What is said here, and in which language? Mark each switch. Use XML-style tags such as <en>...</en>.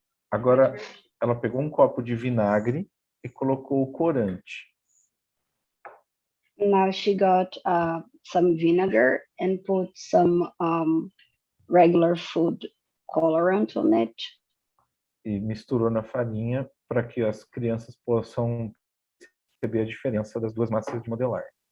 <pt>Agora ela pegou um copo de vinagre e colocou o corante.</pt> <en>Now she got some vinegar and put some regular food colorant on it.</en> <pt>E misturou na farinha para que as crianças possam perceber a diferença das duas massas de modelar.</pt>